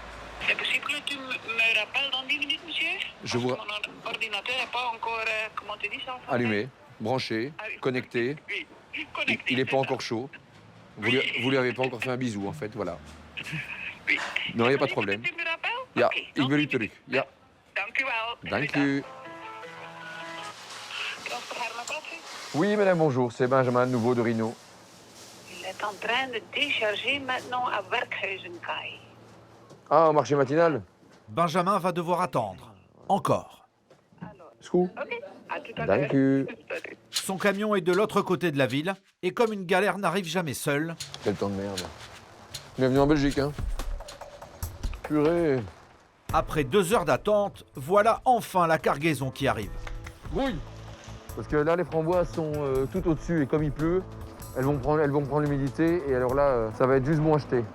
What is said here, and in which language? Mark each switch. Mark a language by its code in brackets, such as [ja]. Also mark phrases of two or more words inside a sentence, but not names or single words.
[fr] C'est possible que tu me rappelles dans 10 minutes, monsieur? Je vous... Mon ordinateur n'est pas encore, comment tu dis ça en français? Allumé, branché, connecté. Oui, connecté. Il n'est pas encore chaud. Vous lui avez pas encore fait un bisou, en fait, voilà. Oui. Non, il n'y a pas de problème. Tu me rappelles? [nl] Ja, Ok, ik [fr] dans [nl] wil [fr] 10 [nl] u terug. [fr] minutes. [nl] Ja, Dank u wel. dank u. [fr] Transport Herma Patrie. Oui, madame, bonjour, c'est Benjamin de nouveau de Rhino. Il est en train de décharger maintenant à Werkhuizenkaai. Ah, au marché matinal? Benjamin va devoir attendre. Encore. Scoop. Ok, à tout à l'heure. [nl] Dank u. [fr] Son camion est de l'autre côté de la ville et comme une galère n'arrive jamais seule, Quel temps de merde. Bienvenue en Belgique, hein. Purée. après 2 heures d'attente, voilà enfin la cargaison qui arrive. Grouille. Parce que là, les framboises sont tout au-dessus et comme il pleut, elles vont prendre l'humidité et alors là, ça va être juste bon à jeter.